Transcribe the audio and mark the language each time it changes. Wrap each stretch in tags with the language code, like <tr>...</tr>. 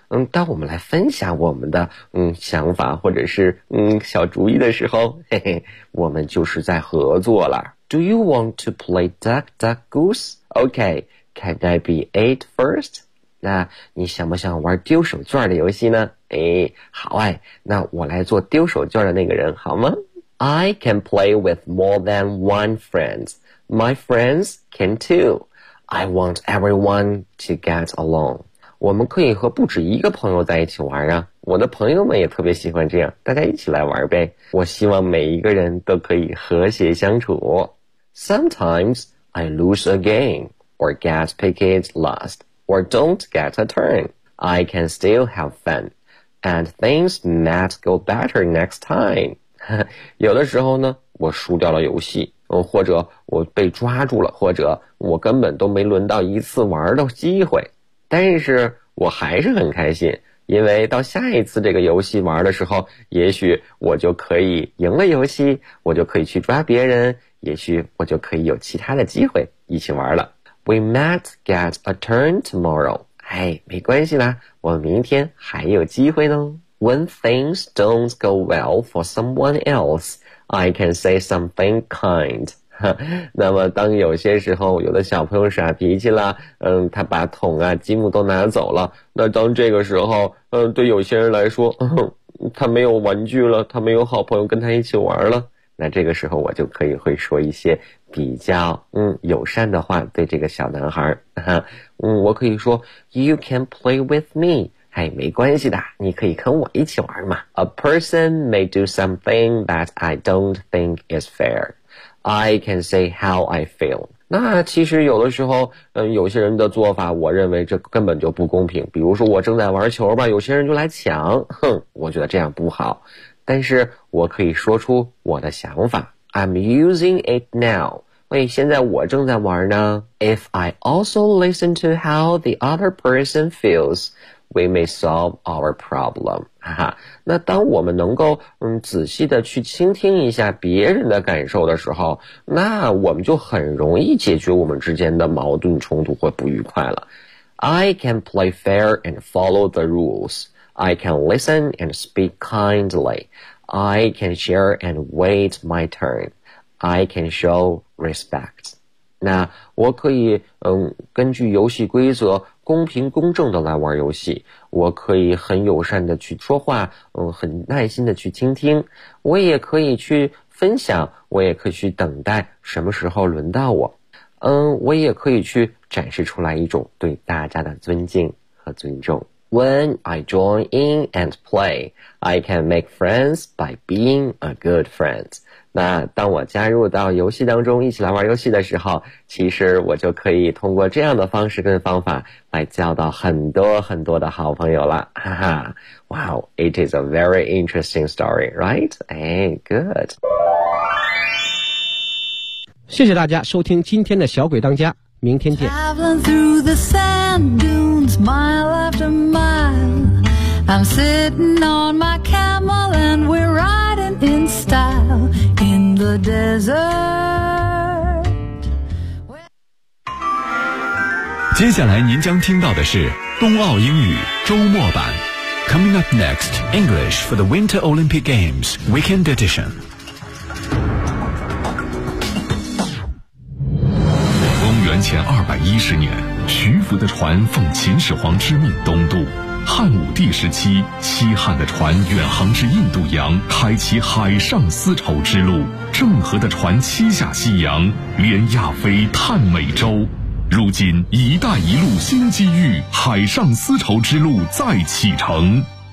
<zh>当我们来分享我们的想法或者是小主意的时候，嘿嘿，我们就是在合作了。</zh> <en>Do you want to play duck duck goose? Okay, can I be eight first?</en> <zh>那你想不想玩丢手绢的游戏呢？好哎，那我来做丢手绢的那个人好吗？</zh> <en>I can play with more than one friend. My friends can too. I want everyone to get along.</en> <zh>我们可以和不止一个朋友在一起玩啊。我的朋友们也特别喜欢这样，大家一起来玩呗。我希望每一个人都可以和谐相处。</zh> <en>Sometimes I lose a game, or get picked last, or don't get a turn. I can still have fun, and things might go better next time.</en> <zh>有的时候呢，我输掉了游戏，或者我被抓住了，或者我根本都没轮到一次玩的机会，但是我还是很开心，因为到下一次这个游戏玩的时候，也许我就可以赢了游戏，我就可以去抓别人，也许我就可以有其他的机会一起玩了。</zh> <en>We might get a turn tomorrow.</en> <zh>哎，没关系啦，我明天还有机会呢。</zh> <en>When things don't go well for someone else, I can say something kind.</en> <zh>那么当有些时候有的小朋友耍脾气了，他把桶啊积木都拿走了，那当这个时候对有些人来说，他没有玩具了，他没有好朋友跟他一起玩了，那这个时候我就可以会说一些比较友善的话对这个小男孩。我可以说</zh> <en>You can play with me.</en> <zh>哎，没关系的，你可以跟我一起玩嘛。</zh> <en>A person may do something that I don't think is fair. I can say how I feel.</en> <zh>那其实有的时候有些人的做法我认为这根本就不公平，比如说我正在玩球吧，有些人就来抢，哼，我觉得这样不好，但是我可以说出我的想法。</zh> <en>I'm using it now.</en> <zh>喂，现在我正在玩呢。</zh> <en>If I also listen to how the other person feels,We may solve our problem.</en> <zh>哈哈，那当我们能够仔细的去倾听一下别人的感受的时候，那我们就很容易解决我们之间的矛盾冲突或不愉快了。</zh> <en>I can play fair and follow the rules. I can listen and speak kindly. I can share and wait my turn. I can show respect.</en> <zh>那我可以根据游戏规则公平公正的来玩游戏，我可以很友善的去说话，很耐心的去倾听，我也可以去分享，我也可以去等待什么时候轮到我，我也可以去展示出来一种对大家的尊敬和尊重。</zh> <en>When I join in and play, I can make friends by being a good friend.</en> <zh>那当我加入到游戏当中一起来玩游戏的时候，其实我就可以通过这样的方式跟方法来交到很多很多的好朋友了，哈哈。</zh> <en>Wow, it is a very interesting story, right? Hey, good.</en> <zh>谢谢大家收听今天的小鬼当家，明天见。</zh> <en>Traveling through the sand dunes, mile after mile, I'm sitting on my camel and we're riding in style in the desert.</en> <zh>接下来您将听到的是冬奥英语周末版。</zh> <en>Coming up next, English for the Winter Olympic Games Weekend Edition.</en> <zh>前210年，徐福的船奉秦始皇之命东渡，汉武帝时期西汉的船远航至印度洋，开启海上丝绸之路，郑和的船七下西洋，连亚非探美洲，如今一带一路新机遇，海上丝绸之路再启程。</zh>